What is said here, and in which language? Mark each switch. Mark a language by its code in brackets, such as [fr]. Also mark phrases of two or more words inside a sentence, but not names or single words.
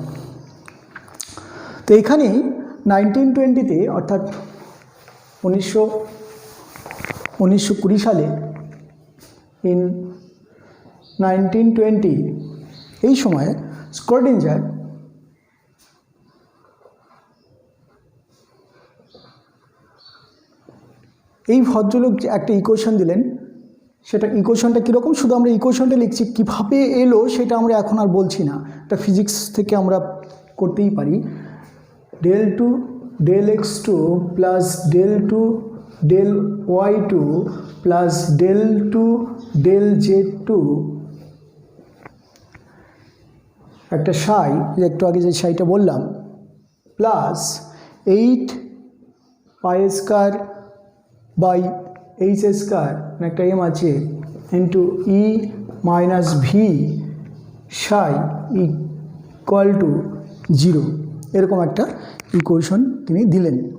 [bn] তো এইখানেই 1920-তে, অর্থাৎ 1920 সালে, ইন 1920 এই সময়ে স্ক্রোডিঞ্জার এই ভদ্রলোক একটা ইকুয়েশন দিলেন। সেটা ইকুয়েশনটা কীরকম, শুধু আমরা ইকুয়েশনটা লিখছি, কীভাবে এলো সেটা আমরা এখন আর বলছি না, এটা ফিজিক্স থেকে আমরা করতেই পারি। [en] del 2 del x2 প্লাস del 2 del y2 প্লাস del 2 del z2 [bn] একটা সাই, একটু আগে যে সাইটা বললাম, [en] plus 8 pi square by h square, [bn] একটা এম আছে, [en] into E minus V psi equal to 0, [bn] এরকম একটা ইকুয়েশন তিনি দিলেন।